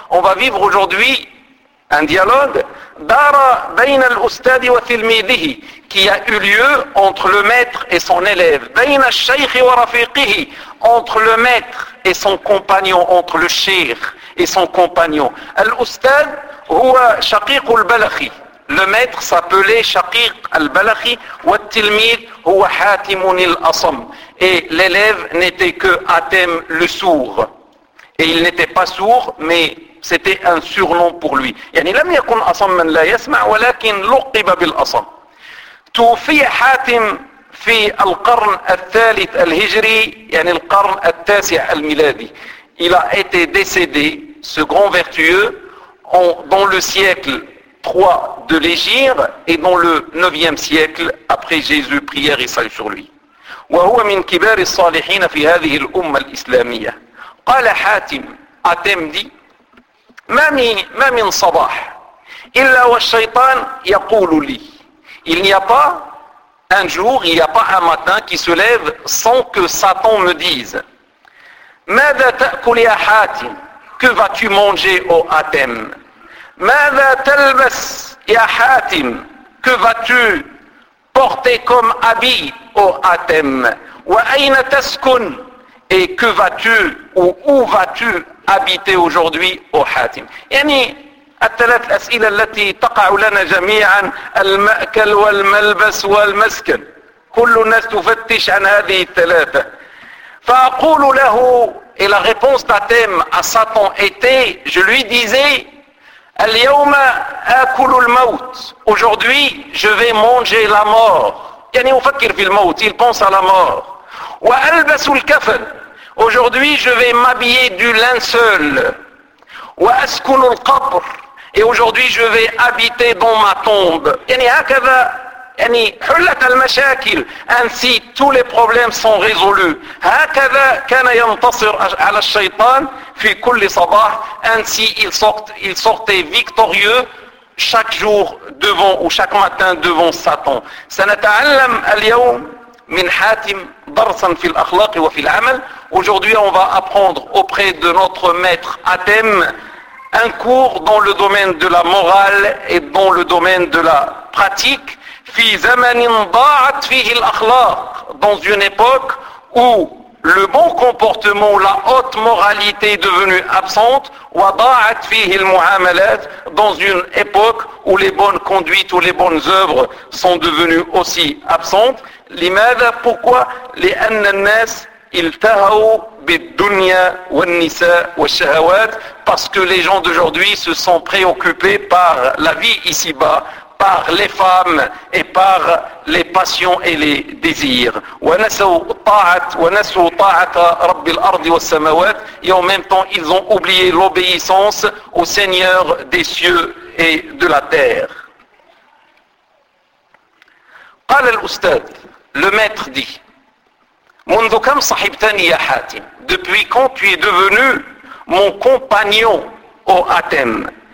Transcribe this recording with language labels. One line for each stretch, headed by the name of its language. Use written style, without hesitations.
French: On va vivre aujourd'hui un dialogue
Arabic: دار بين الأستاذ وتلميذه
French: qui a eu lieu entre le maître et son élève.
Arabic: بين الشيخ ورفيقه
French: entre le maître et son compagnon, entre le شيخ et son compagnon.
Arabic: الأستاذ هو شقيق البلخي.
French: Le maître s'appelait شقيق البلخي
Arabic: والتلميذ هو حاتم الأصم.
French: Et l'élève n'était que Hatem le sourd. Et il n'était pas sourd, mais c'était un surnom pour lui.
Arabic: يعني لم يكن أصم من لا يسمع ولكن لقب بالأصم. توفي حاتم في القرن الثالث الهجري يعني القرن التاسع الميلادي.
French: Il a été décédé, ce grand vertueux, dans le siècle 3 de l'Égypte et dans le 9e siècle après Jésus, prière et salut sur lui.
Arabic: وهو من كبار الصالحين في هذه الأمة الإسلامية. قال حاتم أتمدي ما من صباح إلا والشيطان يقول لي.
French: Il n'y a pas un jour, il n'y a pas un matin qui se lève sans que Satan me dise.
Arabic: ماذا تأكل يا حاتم؟
French: Que vas-tu manger, ô Atem?
Arabic: ماذا تلبس يا حاتم؟
French: Que vas-tu porter comme habit, ô Atem?
Arabic: وأين تسكن؟
French: Et que vas-tu ou où vas-tu habiter aujourd'hui, ô Hatim?
Arabic: يعني الثلاث أسئلة التي تقع لنا جميعا المأكل والملبس والمسكن. كل الناس تفتش عن هذه الثلاثة. فأقول له
French: et la réponse d'Atem à Satan était, je lui disais
Arabic: اليوم آكل الموت.
French: Aujourd'hui, je vais manger la mort.
Arabic: يعني أفكر في الموت.
French: Il pense à la mort.
Arabic: وألبس الكفن.
French: Aujourd'hui, je vais m'habiller du linceul.
Arabic: وأسكن القبر.
French: Et aujourd'hui, je vais habiter dans ما tombe.
Arabic: يعني هكذا يعني حلة المشاكل.
French: Ainsi, tous les problèmes sont résolus.
Arabic: هكذا كان ينتصر على الشيطان في كل صباح.
French: Ainsi, il sortait victorieux chaque jour devant ou chaque matin devant Satan.
Arabic: سنتعلم اليوم من حاتم درسا في الأخلاق وفي العمل.
French: Aujourd'hui, on va apprendre auprès de notre maître Atem un cours dans le domaine de la morale et dans le domaine de la pratique.
Arabic: في زمن ضاعت فيه الأخلاق,
French: dans une époque où le bon comportement, la haute moralité est devenue absente,
Arabic: وضاعت فيه المعاملات,
French: dans une époque où les bonnes conduites ou les bonnes œuvres sont devenues aussi absentes.
Arabic: لماذا؟
French: Pourquoi?
Arabic: لأن الناس التهوا بالدنيا والنساء والشهوات.
French: Parce que les gens d'aujourd'hui se sont préoccupés par la vie ici-bas, par les femmes et par les passions et les désirs.
Arabic: ونسوا طاعة رب الأرض والسماوات.
French: Et en même temps, ils ont oublié l'obéissance au Seigneur des cieux et de la terre.
Arabic: قال الأستاذ,
French: le maître dit,
Arabic: منذ كم صحبتني يا حاتم؟
French: Depuis quand tu es devenu mon compagnon, ô Atem?